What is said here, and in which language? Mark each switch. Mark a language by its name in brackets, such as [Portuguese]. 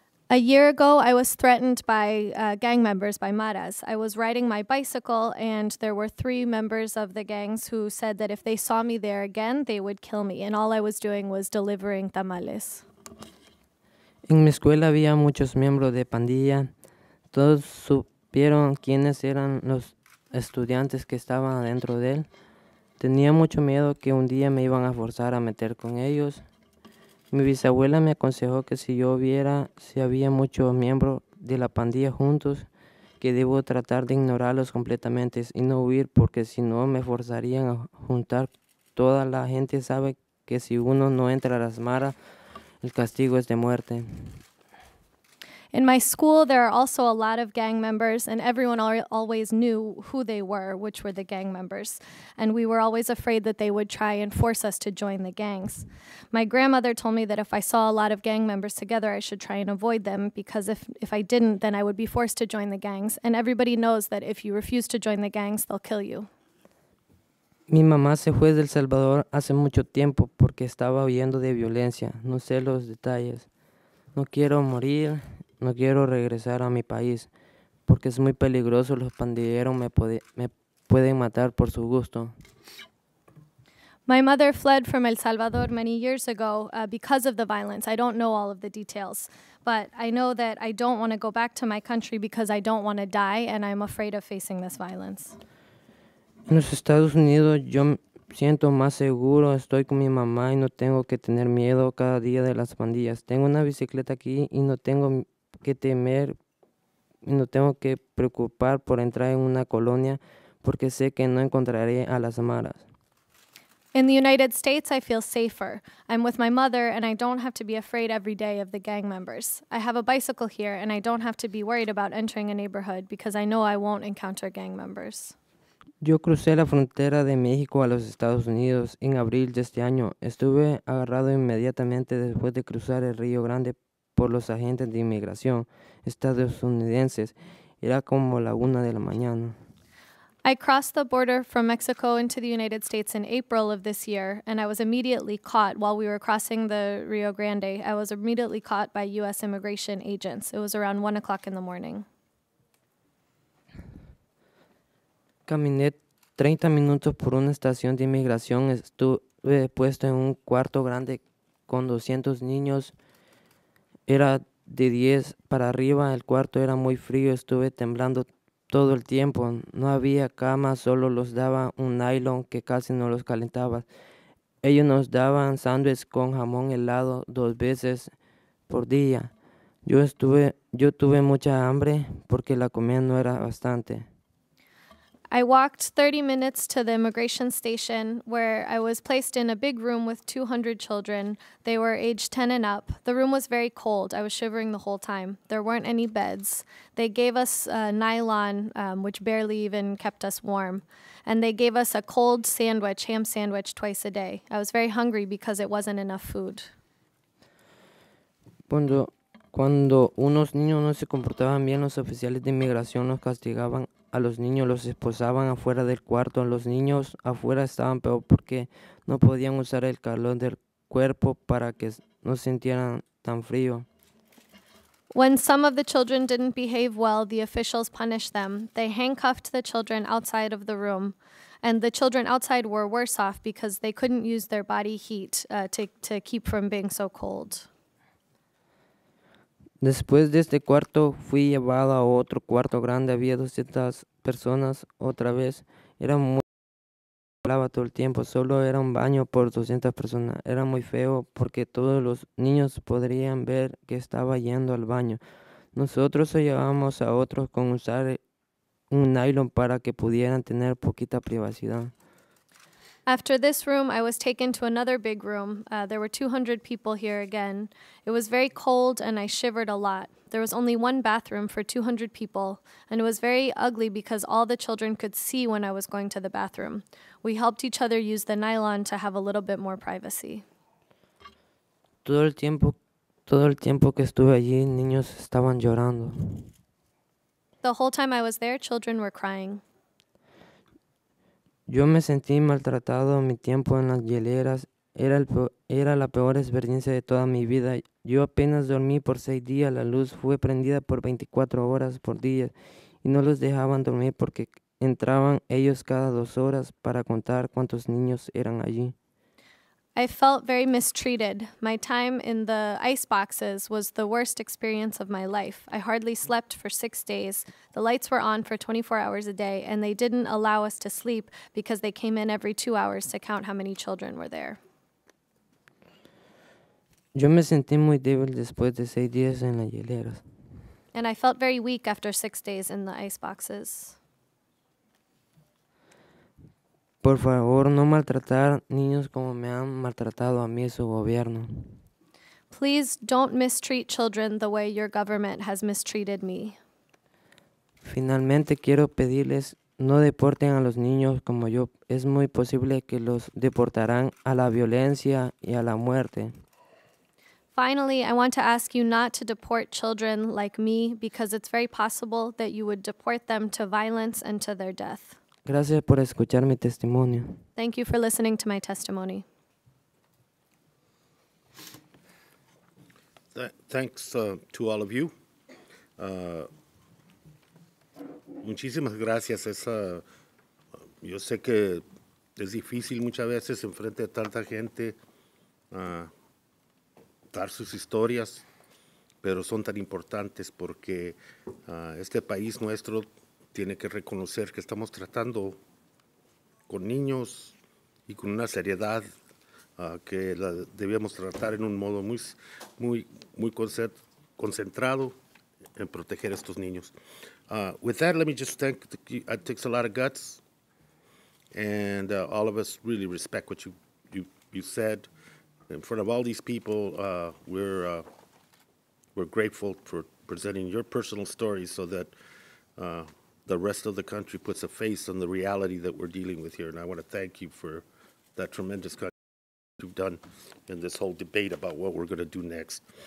[English] A year ago, I was threatened by gang members, by maras. I was riding my bicycle, and there were 3 members of the gangs who said that if they saw me there again, they would kill me. And all I was doing was delivering tamales. [Spanish] En mi escuela había muchos miembros de pandilla. Todos supieron quiénes eran los estudiantes que estaban adentro de él. Tenía mucho miedo que un día me iban a forzar a meter con ellos. Mi bisabuela me aconsejó que si yo viera si había muchos miembros de la pandilla juntos, que debo tratar de ignorarlos completamente y no huir, porque si no me forzarían a juntar. Toda la gente sabe que si uno no entra a las maras, el castigo es de muerte. [English] In my school, there are also a lot of gang members, and everyone always knew who they were, which were the gang members. And we were always afraid that they would try and force us to join the gangs. My grandmother told me that if I saw a lot of gang members together, I should try and avoid them, because if I didn't, then I would be forced to join the gangs. And everybody knows that if you refuse to join the gangs, they'll kill you. [Spanish] Mi mamá se fue de El Salvador hace mucho tiempo porque estaba huyendo de violencia. No sé los detalles. No quiero morir, no quiero regresar a mi país porque es muy peligroso. Los pandilleros me pueden matar por su gusto. [English] My mother fled from El Salvador many years ago because of the violence. I don't know all of the details, but I know that I don't want to go back to my country because I don't want to die, and I'm afraid of facing this violence. [Spanish] En los Estados Unidos yo me siento más seguro, estoy con mi mamá y no tengo que tener miedo cada día de las pandillas. Tengo una bicicleta aquí y no tengo que temer y no tengo que preocupar por entrar en una colonia porque sé que no encontraré a las maras. [English] In the United States, I feel safer. I'm with my mother, and I don't have to be afraid every day of the gang members. I have a bicycle here, and I don't have to be worried about entering a neighborhood because I know I won't encounter gang members. [Spanish] Yo crucé la frontera de México a los Estados Unidos en abril de este año. Estuve agarrado inmediatamente después de cruzar el Río Grande por los agentes de inmigración estadounidenses. Era como la 1 de la mañana. [English] I crossed the border from Mexico into the United States in April of this year, and I was immediately caught while we were crossing the Rio Grande. I was immediately caught by U.S. immigration agents. It was around 1 o'clock in the morning. [Spanish] Caminé 30 minutos por una estación de inmigración. Estuve puesto en un cuarto grande con 200 niños. Era de 10 para arriba, el cuarto era muy frío, estuve temblando todo el tiempo. No había cama, solo los daba un nylon que casi no los calentaba. Ellos nos daban sándwiches con jamón helado 2 veces por día. Yo tuve mucha hambre porque la comida no era bastante. [English] I walked 30 minutes to the immigration station where I was placed in a big room with 200 children. They were aged 10 and up. The room was very cold. I was shivering the whole time. There weren't any beds. They gave us nylon, which barely even kept us warm. And they gave us a cold sandwich, ham sandwich, twice a day. I was very hungry because it wasn't enough food. [Spanish] Cuando unos niños no se comportaban bien, los oficiales de inmigración los castigaban. A los niños los esposaban afuera del cuarto. Los niños afuera estaban peor porque no podían usar el calor del cuerpo para que no sintieran tan frío. [English] When some of the children didn't behave well, the officials punished them. They handcuffed the children outside of the room. And the children outside were worse off because they couldn't use their body heat to keep from being so cold. [Spanish] Después de este cuarto fui llevado a otro cuarto grande. Había 200 personas otra vez. Era muy hablaba todo el tiempo. Solo era un baño por 200 personas. Era muy feo porque todos los niños podrían ver que estaba yendo al baño. Nosotros ayudábamos a otros con usar un nylon para que pudieran tener poquita privacidad. [English] After this room, I was taken to another big room. There were 200 people here again. It was very cold and I shivered a lot. There was only one bathroom for 200 people, and it was very ugly because all the children could see when I was going to the bathroom. We helped each other use the nylon to have a little bit more privacy. [Spanish] Todo el tiempo que estuve allí, niños estaban llorando. [English] The whole time I was there, children were crying. [Spanish] Yo me sentí maltratado. Mi tiempo en las hieleras era la peor experiencia de toda mi vida. Yo apenas dormí por 6 días. La luz fue prendida por 24 horas por día y no los dejaban dormir porque entraban ellos cada 2 horas para contar cuántos niños eran allí. [English] I felt very mistreated. My time in the ice boxes was the worst experience of my life. I hardly slept for 6 days. The lights were on for 24 hours a day, and they didn't allow us to sleep because they came in every 2 hours to count how many children were there. [Spanish] Yo me sentí muy débil después de 6 días en las hieleras. [English] And I felt very weak after 6 days in the ice boxes. [Spanish] Por favor, no maltratar niños como me han maltratado a mí su gobierno. [English] Please don't mistreat children the way your government has mistreated me. [Spanish] Finalmente quiero pedirles no deporten a los niños como yo. Es muy posible que los deportarán a la violencia y a la muerte. [English] Finally, I want to ask you not to deport children like me because it's very possible that you would deport them to violence and to their death. [Spanish] Gracias por escuchar mi testimonio. [English] Thank you for listening to my testimony. Thanks to all of you. [Spanish] Muchísimas gracias. Yo sé que es difícil muchas veces enfrente de tanta gente dar sus historias, pero son tan importantes porque este país nuestro tiene que reconocer que estamos tratando con niños y con una seriedad que la debemos tratar en un modo muy concentrado en proteger a estos niños. [English] With that, let me just thank it takes a lot of guts, and all of us really respect what you said. In front of all these people, we're grateful for presenting your personal stories so that the rest of the country puts a face on the reality that we're dealing with here. And I want to thank you for that tremendous contribution you've done in this whole debate about what we're going to do next.